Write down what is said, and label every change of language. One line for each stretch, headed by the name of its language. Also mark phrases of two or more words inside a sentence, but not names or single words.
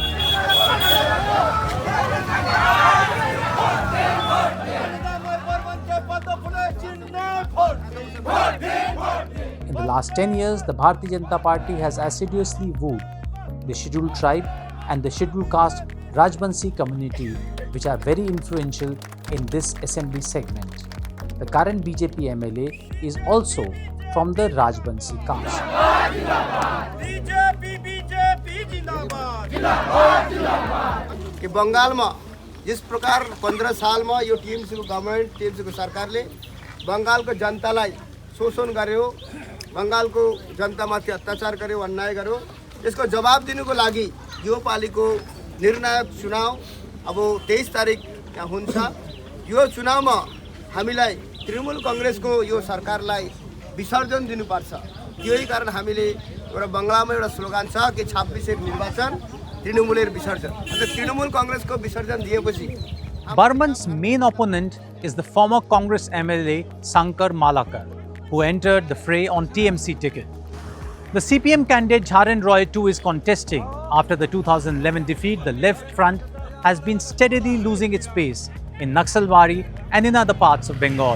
English: In the last 10 years, the Bharatiya Janata Party has assiduously wooed the scheduled tribe and the scheduled caste Rajbansi community, which are very influential in this assembly segment. The current BJP MLA is also from the Rajbansi caste.
Hindi: कि बंगाल में जिस प्रकार 15 साल में
Nepali: यो टीएमसी को गवर्नमेंट टीएमसी को सरकारले बंगाल को जनतालाई शोषण गर्यो, बंगाल को जनता माथि अत्याचार गर्यो, अन्याय गर्यो, यसको जवाब दिनुको लागि यो पालिको निर्णायक चुनाव अब 23 तारिक यहाँ हुन्छ। यो चुनावमा हामीलाई तृणमूल कांग्रेसको यो सरकारलाई विसर्जन दिनुपर्छ। यही कारण हामीले एउटा बंगलामा एउटा स्लोगन छ कि 26
Bangla: নির্বাচন তৃণমূলের বিসর্জন।
Nepali: अन्त तृणमूल कांग्रेसको विसर्जन दिएपछि
English: Burman's main opponent is the former Congress MLA Sankar Malakar, who entered the fray on TMC ticket. The CPM candidate Jharen Roy too is contesting. After the 2011 defeat, the left front has been steadily losing its pace in Naxalbari and in other parts of Bengal.